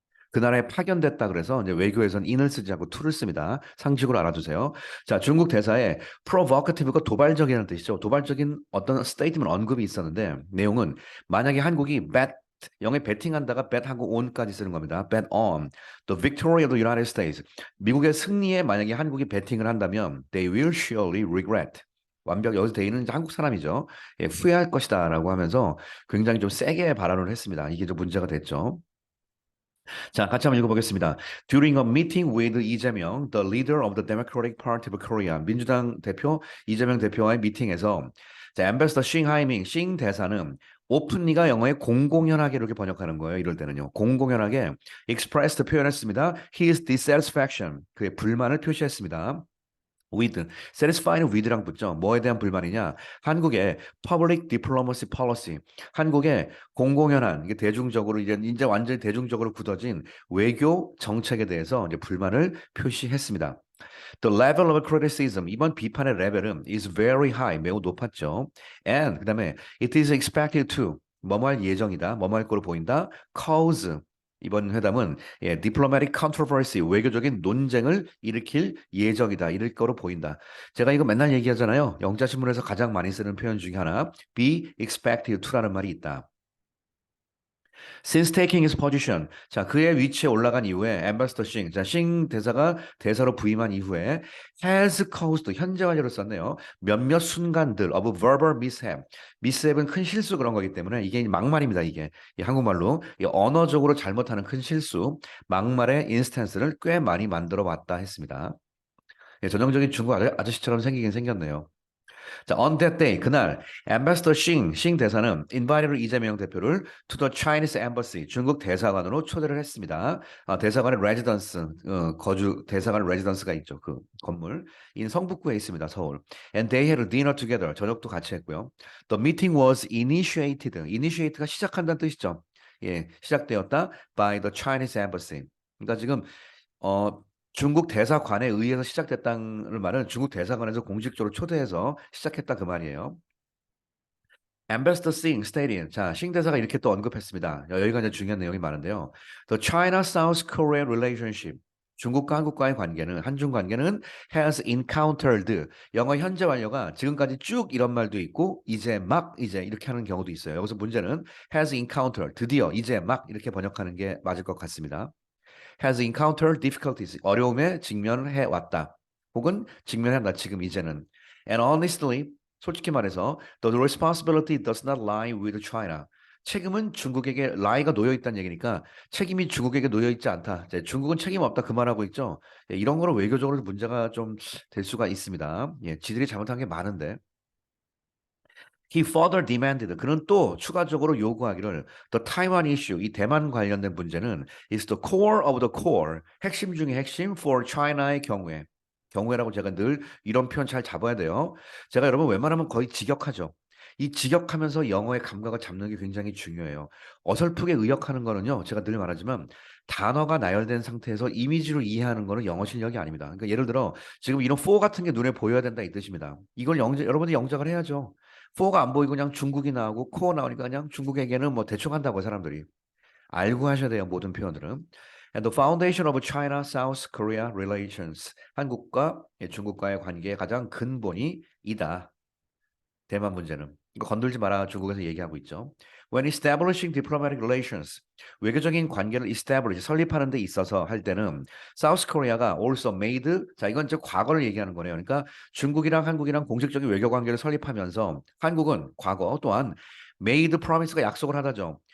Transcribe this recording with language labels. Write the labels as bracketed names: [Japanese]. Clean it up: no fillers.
[Korean] 그 나라에 파견됐다 그래서 이제 외교에서는 in을 쓰지 않고 to를 씁니다. 상식으로 알아두세요. 자, 중국 대사에 provocative가 도발적이라는 뜻이죠. 도발적인 어떤 스테이트먼트 언급이 있었는데 내용은 만약에 한국이 bet 영에 betting한다가 bet하고 on까지 쓰는 겁니다. [English] bet on the victory of the United States. [Korean] 미국의 승리에 만약에 한국이 베팅을 한다면 [English] they will surely regret. [Korean] 완벽 여기서 대인은 이제 한국 사람이죠. 예, 후회할 것이다라고 하면서 굉장히 좀 세게 발언을 했습니다. 이게 좀 문제가 됐죠. 자, 같이 한번 읽어보겠습니다. [English] During a meeting with 이재명, the leader of the Democratic Party of Korea, [Korean] 민주당 대표 이재명 대표와의 미팅에서 자, Ambassador 싱 하이밍, 싱 대사는 오픈리가 영어에 공공연하게 이렇게 번역하는 거예요. 이럴 때는요. 공공연하게 expressed 표현했습니다. [English] His dissatisfaction, [Korean] 그의 불만을 표시했습니다. with, satisfied with랑 붙죠. 뭐에 대한 불만이냐? 한국의 [English] public diplomacy policy, [Korean] 한국의 공공연한 이게 대중적으로 이제 완전히 대중적으로 굳어진 외교 정책에 대해서 이제 불만을 표시했습니다. [English] The level of criticism, [Korean] 이번 비판의 레벨은 [English] is very high, [Korean] 매우 높았죠. And 그다음에 [English] it is expected to [Korean] 뭐뭐 할 예정이다, 뭐뭐 할 거로 보인다. cause 이번 회담은 예, [English] diplomatic controversy, [Korean] 외교적인 논쟁을 일으킬 예정이다, 이럴 거로 보인다. 제가 이거 맨날 얘기하잖아요. 영자신문에서 가장 많이 쓰는 표현 중에 하나, [English] be expected to [Korean] 라는 말이 있다. [English] Since taking his position, [Korean] 자 그의 위치에 올라간 이후에 Ambassador Xing, 자 싱 대사가 대사로 부임한 이후에 [English] has caused [Korean] 현재 완료로 썼네요. 몇몇 순간들 [English] of verbal mishap, [Korean] mishap은 큰 실수 그런 거기 때문에 이게 막말입니다. 이게 이 한국말로 이 언어적으로 잘못하는 큰 실수, 막말의 인스턴스를 꽤 많이 만들어 왔다 했습니다. 예, 전형적인 중국 아저씨처럼 생기긴 생겼네요. 자, [English] on that day, [Korean] 그날, Ambassador 싱 대사는 invited 이재명 대표를 [English] to the Chinese embassy, [Korean] 중국 대사관으로 초대를 했습니다. 대사관의 레지던스, 대사관 레지던스가 있죠. 그 건물. 이 성북구에 있습니다. 서울. [English] And they had a dinner together. [Korean] 저녁도 같이 했고요. [English] The meeting was initiated. [Korean] initiate가 시작한다는 뜻이죠. 예, 시작되었다 [English] by the Chinese embassy. [Korean] 그러니까 지금 어, 중국 대사관에 의해서 시작됐다는 말은 중국 대사관에서 공식적으로 초대해서 시작했다 그 말이에요. [English] Ambassador Singh stated, [Korean] 자, 싱 대사가 이렇게 또 언급했습니다. 여기가 이제 중요한 내용이 많은데요. [English] The China-South Korea relationship, [Korean] 중국과 한국과의 관계는 한중 관계는 [English] has encountered [Korean] 영어 현재 완료가 지금까지 쭉 이런 말도 있고 이제 막 이제 이렇게 하는 경우도 있어요. 여기서 문제는 [English] has encountered [Korean] 드디어 이제 막 이렇게 번역하는 게 맞을 것 같습니다. [English] has encountered difficulties. [Korean] 어려움에 직면해 왔다. 혹은 직면한다. 지금 이제는. [English] And honestly, [Korean] 솔직히 말해서 [English] the responsibility does not lie with China. [Korean] 책임은 중국에게 lie가 놓여 있다는 얘기니까 책임이 중국에게 놓여 있지 않다. 이제 중국은 책임 없다 그 말하고 있죠. 예, 이런 거는 외교적으로 문제가 좀 될 수가 있습니다. 예, 지들이 잘못한 게 많은데. [English] He further demanded. [Korean] 그는 또 추가적으로 요구하기를 [English] the Taiwan issue, [Korean] 이 대만 관련된 문제는 [English] is the core of the core, [Korean] 핵심 중의 핵심 for China의 경우에. 경우에라고 제가 늘 이런 표현 잘 잡아야 돼요. 제가 여러분 웬만하면 거의 직역하죠. 이 직역하면서 영어의 감각을 잡는 게 굉장히 중요해요. 어설프게 의역하는 거는요, 제가 늘 말하지만 단어가 나열된 상태에서 이미지로 이해하는 거는 영어 실력이 아닙니다. 그러니까 예를 들어 지금 이런 for 같은 게 눈에 보여야 된다 이 뜻입니다. 이걸 여러분들이 영작을 해야죠. 4가 안 보이고 그냥 중국이 나오고 코어 나오니까 그냥 중국에게는 뭐 대충 한다고 사람들이 알고 하셔야 돼요. 모든 표현들은. [English] And the foundation of China-South Korea relations. [Korean] 한국과 중국과의 관계의 가장 근본이 이다. 대만 문제는. 이거 건들지 마라 중국에서 얘기하고 있죠. [English] When establishing diplomatic relations, [Korean] 외교적인 관계를 establish, 설립하는 데 있어서 할 때는 South Korea가 [English] also made, [Korean] 자 이건 이제 과거를 얘기하는 거네요. 그러니까 중국이랑 한국이랑 공식적인 외교 관계를 설립하면서 한국은 과거 또한 [English] made promise [Korean] 가 약속을 하다죠.